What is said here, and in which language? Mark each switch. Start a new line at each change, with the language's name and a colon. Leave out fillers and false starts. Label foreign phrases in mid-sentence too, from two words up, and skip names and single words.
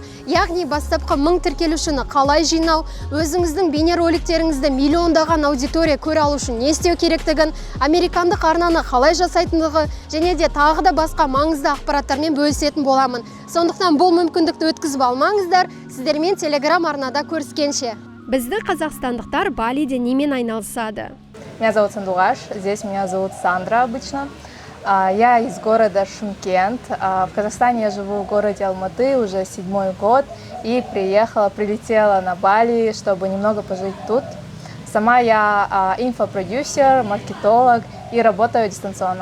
Kazakh: Яғни бастапқы 1000 тіркелушіні қалай жинау, өзіңіздің бейнероликтеріңізді миллиондаған аудитория көре алу үшін не істеу керектігін, американдық арнаны қалай жасайтындығы және де тағы да басқа маңызды ақпараттармен бөлісетін боламын. Сондықтан бұл мүмкіндікті өткізіп алмаңыздар. Сіздермен Telegram арнада көріскенше. Бізді қазақстандықтар Балиде немен айналысады?
Russian: Меня зовут Сандугаш, здесь меня зовут Сандра обычно. Я из города Шымкент. В Казахстане я живу в городе Алматы уже 7-й год и прилетела на Бали, чтобы немного пожить тут. Сама я инфопродюсер, маркетолог и работаю дистанционно.